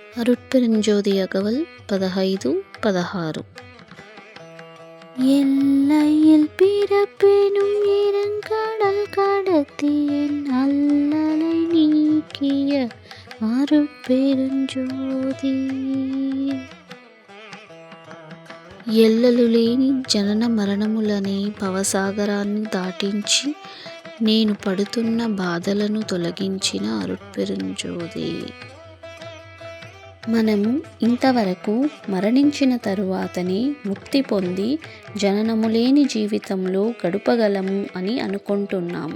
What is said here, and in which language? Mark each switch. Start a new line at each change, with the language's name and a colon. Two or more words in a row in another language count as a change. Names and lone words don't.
Tamil: அருட்பெருஞ்சோதி அகவல் 15-16. எல்லையில் பிறப்பெனும் இருங்கடல் கடத்தியன் அல்லலை நீக்கிய அருட்பெருஞ்சோதி.
Telugu: ఎల్లలు లేని జనన మరణములనే భవసాగరాన్ని దాటించి నేను పడుతున్న బాధలను తొలగించిన అరుట్పెరుంజోది. మనము ఇంతవరకు మరణించిన తరువాతనే ముక్తి పొంది జననము లేని జీవితంలో గడపగలము అని అనుకుంటున్నాము.